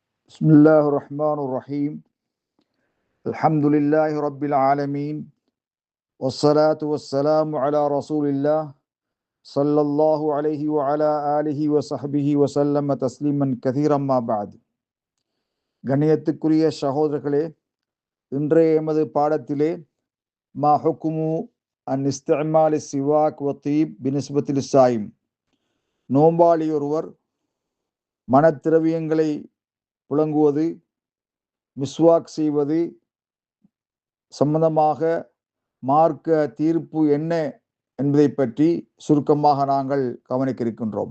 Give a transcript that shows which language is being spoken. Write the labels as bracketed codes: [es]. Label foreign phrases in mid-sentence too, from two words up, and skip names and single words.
[ar] بسم الله الرحمن الرحيم. الحمد لله رب العالمين. والصلاة والسلام على رسول الله صلى الله عليه وعلى آله وصحبه وسلم تسليما كثيرا أما بعد. [ta] கண்ணியத்துக்குரிய சகோதரர்களே, இன்றைய எமது பாடத்திலே [ar] ما حكم عن استعمال سواك و طيب بالنسبة صائم, [ta] நோம்பாளி ஒருவர் மனத்திரவியங்களை புழங்குவது, மிஸ்வாக் செய்வது சம்பந்தமாக மார்க்க தீர்ப்பு என்ன என்பதை பற்றி சுருக்கமாக நாங்கள் கவனிக்க இருக்கின்றோம்.